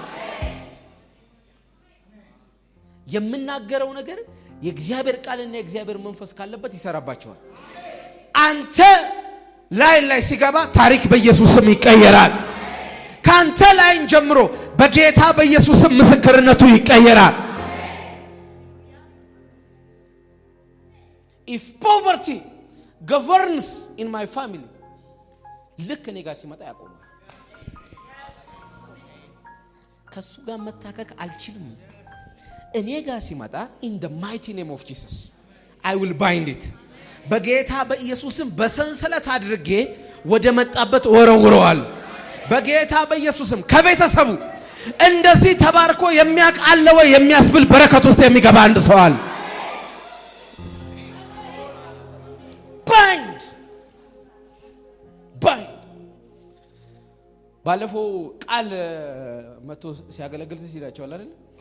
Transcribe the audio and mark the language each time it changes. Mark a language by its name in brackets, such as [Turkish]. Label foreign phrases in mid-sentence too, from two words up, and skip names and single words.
[Amharic] የምናገረው ነገር የእግዚአብሔር ቃልና የእግዚአብሔር መንፈስ ካለበት ይሰራባቸዋል። አንተ ላይ ሲገባ ታሪክ በኢየሱስ ስም ይቀየራል። ካንተ ላይን ጀምሮ በጌታ በኢየሱስ ስም ምስክርነቱ ይቀየራል። [English] if poverty governs in my family [Amharic] ልክ እኔ ጋር ሲመጣ ያቆማል። ከሱ ጋር መታከክ አልችልም። እኔ ጋር ሲመጣ [English] in the mighty name of Jesus I will bind it። [Amharic] በጌታ በኢየሱስም በሰንሰለት አድርጌ ወደ መጣበት ወረውረዋል። በጌታ በኢየሱስም ከቤተሰቡ እንደዚህ ተባርኮ የሚያቃለወ የሚያስብል በረከት ውስጥ የሚገባ አንድ ሰው አለ። bind ባለፈው ቃል መቶ ሲያገለግል ሲላቸዋል አይደል?